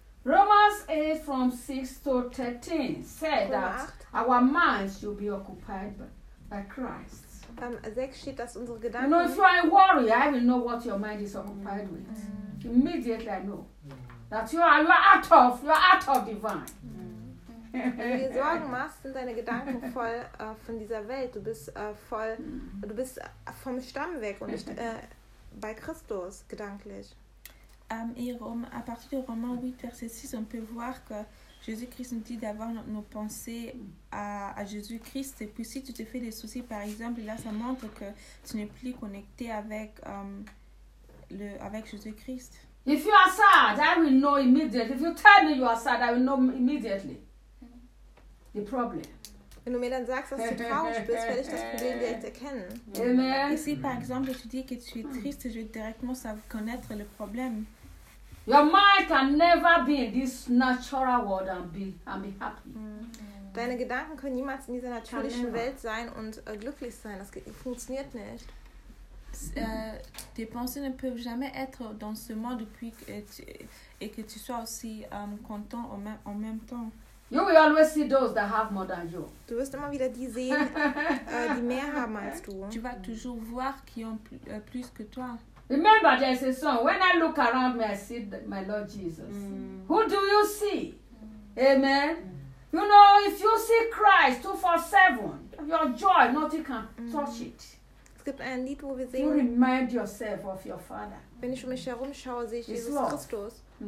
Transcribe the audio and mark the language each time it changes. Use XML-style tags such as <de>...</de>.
<en>Romans 8 from 6 to 13 says that our minds should be occupied by Christ.</en> <de>6 steht, dass unsere Gedanken.</de> <en>You know, if you are worried, I will know what your mind is occupied with. Mm. Immediately I know that you are out of divine. Mm.</en> <de>Wenn du dir Sorgen machst, sind deine Gedanken voll von dieser Welt. Du bist voll, du bist vom Stamm weg und nicht bei Christus gedanklich.</de> <fr>À partir du Roman 8, verset 6, on peut voir que Jésus-Christ nous dit d'avoir nos pensées à Jésus-Christ. Et puis si tu te fais des soucis, par exemple, là, ça montre que tu n'es plus connecté avec, avec Jésus-Christ.</fr> <en>If you are sad, I will know immediately. If you tell me you are sad, I will know immediately the problem.</en> <de>Wenn du mir dann sagst, dass du traurig bist, werde ich das Problem direkt erkennen.</de> <fr>Et si, par exemple, tu dis que tu es triste, je vais directement savoir connaître le problème.</fr> <en>Your mind can never be in this natural world and be happy.</en> <de>Deine Gedanken können niemals in dieser natürlichen Welt sein und glücklich sein. Das funktioniert nicht.</de> <fr>Tes pensées ne peuvent jamais être dans ce monde et que tu sois aussi content en même temps.</fr> <en>You will always see those that have more than you.</en> <de>Du wirst immer wieder die sehen, die mehr haben als du.</de> <fr>Tu vas toujours voir qui ont plus que toi.</fr> <en>Remember, there is a song. When I look around me, I see my Lord Jesus. Mm. Who do you see? Mm. Amen. Mm. You know, if you see Christ 24/7, your joy, nothing can touch it.</en> <de>Es gibt ein Lied, wo wir sehen.</de> <en>You remind yourself of your Father.</en> <de>Wenn ich um mich herum schaue, sehe ich Jesus Christus.</de>